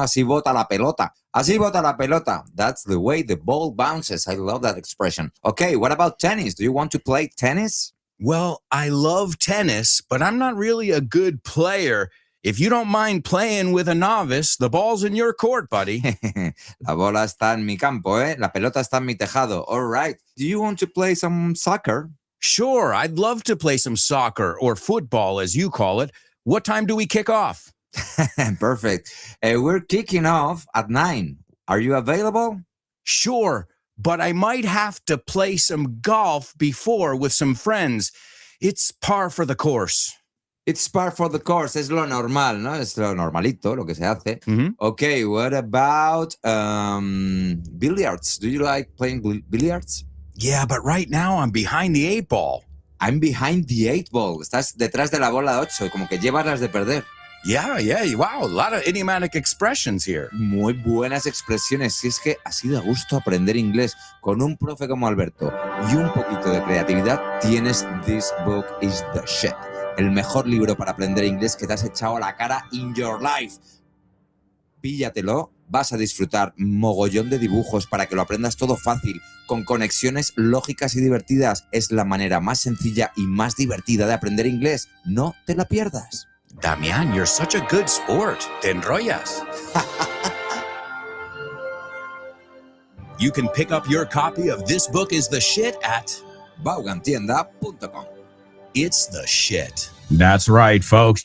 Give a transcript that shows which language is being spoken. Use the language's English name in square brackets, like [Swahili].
[Spanish] Así bota la pelota. [English] Así bota la pelota. That's the way the ball bounces. I love that expression. Okay, what about tennis? Do you want to play tennis? Well, I love tennis, but I'm not really a good player. If you don't mind playing with a novice, the ball's in your court, buddy. [Spanish] La bola está en mi campo, ¿eh? La pelota está en mi tejado. [English] All right. Do you want to play some soccer? Sure, I'd love to play some soccer or football, as you call it. What time do we kick off? Perfect. We're kicking off at 9. Are you available? Sure, but I might have to play some golf before with some friends. It's par for the course. It's par for the course. [Spanish] Es lo normal, ¿no? Es lo normalito, lo que se hace. Mm-hmm. [English] Okay, what about billiards? Do you like playing billiards? Yeah, but right now I'm behind the 8 ball. I'm behind the 8 ball. [Spanish] Estás detrás de la bola 8, como que llevas las de perder. [English] Yeah. Wow, a lot of idiomatic expressions here. [Spanish] Muy buenas expresiones. Si es que así da gusto aprender inglés con un profe como Alberto y un poquito de creatividad, tienes This Book is the Shit. El mejor libro para aprender inglés que te has echado a la cara [English] in your life. [Spanish] Píllatelo, vas a disfrutar mogollón de dibujos para que lo aprendas todo fácil, con conexiones lógicas y divertidas. Es la manera más sencilla y más divertida de aprender inglés. No te la pierdas. [English] Damian, you're such a good sport. [Spanish] Te enrollas. [English] You can pick up your copy of This Book is the Shit at Vaughantienda.com. It's the shit. That's right, folks.